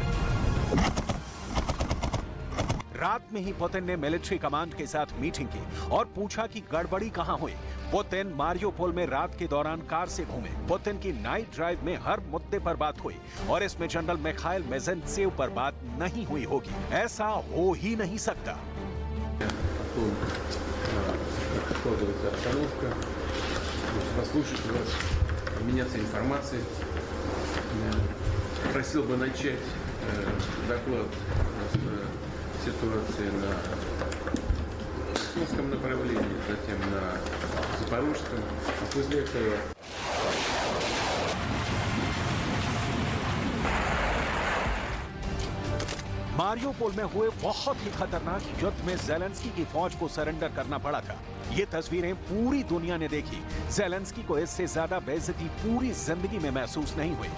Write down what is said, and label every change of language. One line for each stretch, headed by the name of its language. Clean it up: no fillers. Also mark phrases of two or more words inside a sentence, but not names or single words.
Hindi: रात में ही पुतिन ने
English: military command
Hindi: के साथ मीटिंग की और पूछा कि गड़बड़ी कहां हुई। पुतिन मारियोपोल में रात के दौरान कार से घूमे। पुतिन की
English: night drive
Hindi: में हर मुद्दे पर बात हुई और इसमें जनरल मिखाइल मेजेंत्सेव पर बात नहीं हुई होगी। ऐसा हो ही नहीं सकता।
Russian: складывается обстановка, послушать вас, обменяться информацией. Просил бы начать доклад с ситуации на Херсонском направлении, затем на Запорожском, а после этого...
Hindi: मारियोपोल में हुए बहुत ही खतरनाक युद्ध में ज़ेलेंस्की की फौज को सरेंडर करना पड़ा था। ये तस्वीरें पूरी दुनिया ने देखी। ज़ेलेंस्की को इससे ज्यादा बेइज्जती पूरी जिंदगी में महसूस नहीं हुई।